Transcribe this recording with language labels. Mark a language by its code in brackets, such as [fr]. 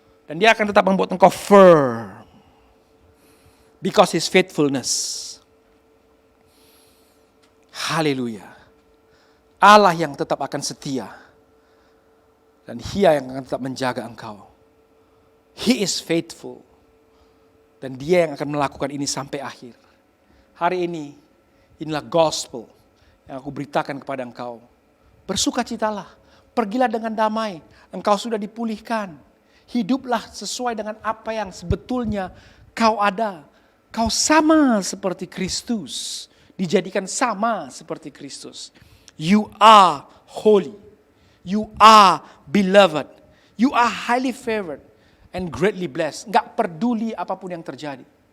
[id] Dan dia akan tetap membuat engkau firm. [en] Because His faithfulness. [id] Haleluya. Allah yang tetap akan setia. Dan Dia yang akan tetap menjaga engkau. [en] He is faithful. [id] Dan Dia yang akan melakukan ini sampai akhir. Hari ini, inilah gospel yang aku beritakan kepada engkau. Bersukacitalah, pergilah dengan damai. Engkau sudah dipulihkan. Hiduplah sesuai dengan apa yang sebetulnya kau ada. Kau sama seperti Kristus. Dijadikan sama seperti Kristus. [en] You are holy. You are beloved. You are highly favored and greatly blessed. [id] Enggak peduli apapun yang terjadi.